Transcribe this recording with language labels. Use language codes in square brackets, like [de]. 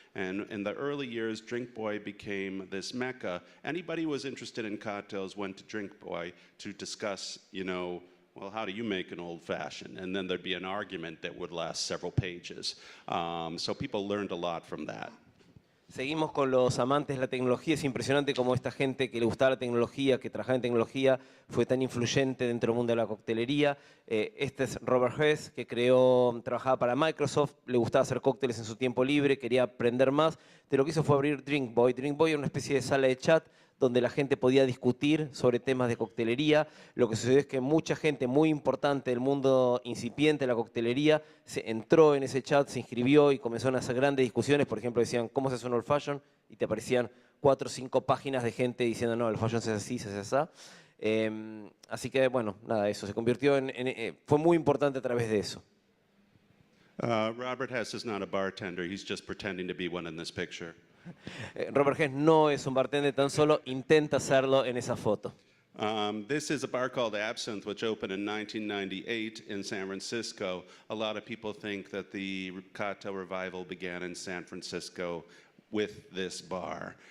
[en] And in the early years, Drink Boy became this mecca. Anybody who was interested in cocktails went to Drink Boy to discuss, you know, well, how do you make an old-fashioned? And then there'd be an argument that would last several pages. So people learned a lot from that. [es] Seguimos con los amantes de la tecnología. Es impresionante cómo esta gente que le gustaba la tecnología, que trabajaba en tecnología, fue tan influyente dentro del mundo de la coctelería. Este es Robert Hess, que trabajaba para Microsoft, le gustaba hacer cócteles en su tiempo libre, quería aprender más. Lo que hizo fue abrir Drink Boy. Drink Boy era una especie de sala de chat donde la gente podía discutir sobre temas de coctelería. Lo que sucedió es que mucha gente muy importante del mundo incipiente de la coctelería entró en ese chat, se inscribió y comenzaron a hacer grandes discusiones. Por ejemplo, decían, ¿cómo se hace un old fashion? Y te aparecían 4 o 5 páginas de gente diciendo, no, el old fashion se hace así, se hace así. Así que, bueno, nada, eso se convirtió fue muy importante a través de eso. [en] Robert Hess is not a bartender. He's just pretending to be one in this picture. [es] Robert Hess no es un bartender, tan solo intenta hacerlo en esa foto. [en] This is a bar called Absinthe, which opened in 1998 in San Francisco. A lot of people think that the cocktail revival began in San Francisco with this bar.